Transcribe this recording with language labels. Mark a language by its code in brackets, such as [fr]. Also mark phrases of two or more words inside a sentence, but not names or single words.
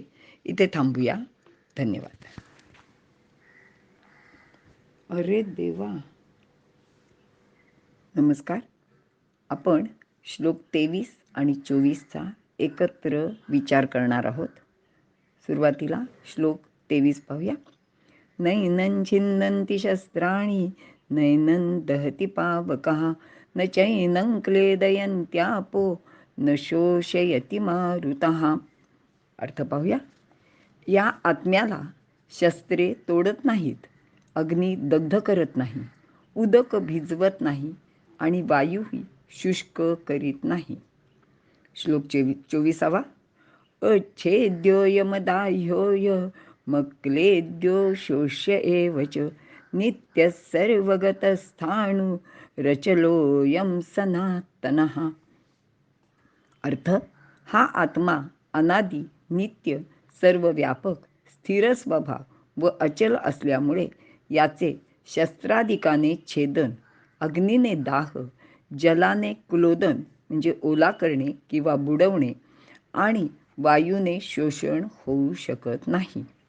[mr] इथे थांबूया. धन्यवाद. अरे देवा. नमस्कार. आपण श्लोक 23 आणि 24चा एकत्र विचार करणार आहोत. सुरुवातीला श्लोक 23 पाहूया. [sa] नैनं छिन्दन्ति शस्त्राणि नैनं दहति पावकः न चैनं क्लेदयन्त्यापो न शोषयति मारुतः. [mr] अर्थ पाहूया. या आत्म्याला शस्त्रे तोडत नाहीत, अग्नी दग्ध करत नाही, उदक भिजवत नाही आणि वायूही शुष्क करीत नाही. श्लोक 24. [sa] अच्छेद्यो यमदाह्योय मक्लेद्यो शोष्य एव च नित्यः सर्वगतस्थाणु रचलोऽयं सनातनः. [mr] अर्थ, हा आत्मा अनादी, नित्य, सर्वव्यापक, स्थिर स्वभाव व अचल असल्यामुळे याचे शस्त्राधिकाने छेदन, अग्नीने दाह, जलाने क्लोदन म्हणजे ओला करणे किंवा बुडवणे आणि वायूने शोषण होऊ शकत नाही.